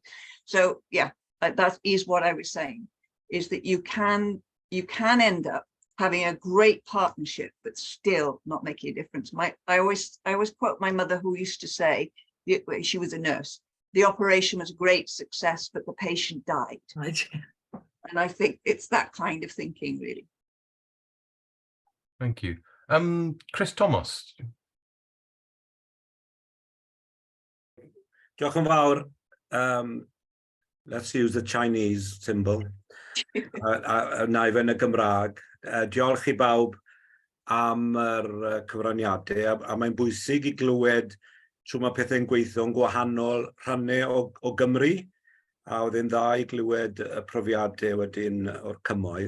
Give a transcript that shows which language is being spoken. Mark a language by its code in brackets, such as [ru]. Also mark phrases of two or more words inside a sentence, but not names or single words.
[en] So yeah, that is what I was saying, is that you can end up having a great partnership but still not making a difference. I always quote my mother, who used to say, she was a nurse, the operation was a great success but the patient died. Right. And I think it's that kind of thinking, really. Thank you. Chris Thomas. [cy] Diolch yn fawr. [en] Let's use the Chinese symbol. [cy] Na i fe yn y Gymraeg. Diolch i bawb am yr cyfraniadau, a mae'n bwysig I glywed trwy mae pethau'n gweithio'n gwahanol rhannau o Gymru, a oedd e'n dda I glywed y profiadau wedyn o'r cymoedd.